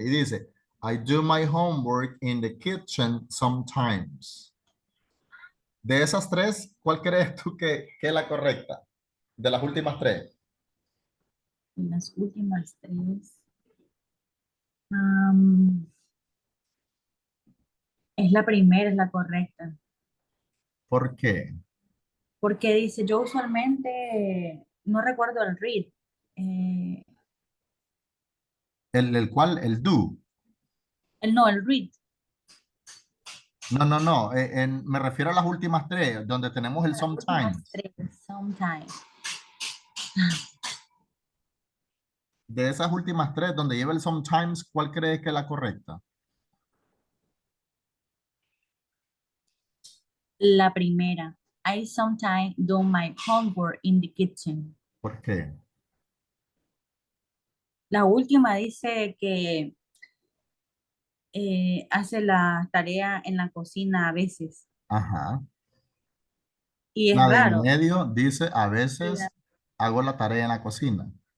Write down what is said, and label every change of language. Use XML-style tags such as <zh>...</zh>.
<es>Y dice,</es> <en>I do my homework in the kitchen sometimes.</en> <es>De esas tres, ¿cuál crees tú que es la correcta? De las últimas tres. En las últimas tres. am, es la primera, es la correcta. ¿Por qué? Porque dice, yo usualmente no recuerdo el read. eh, El cual, el do. no, el read. No, no, no. Me refiero a las últimas tres, donde tenemos el Las últimas</es> <en>sometimes.</en> <es>tres, sometimes. De esas últimas tres, donde lleva el sometimes, ¿cuál crees que es la correcta? La primera.</es> <en>I sometimes do my homework in the kitchen.</en> <es>¿Por qué? La última dice que hace la tarea en la cocina a veces. Ajá. Y es La de en raro. medio dice, a La- veces hago la tarea en la cocina.</es>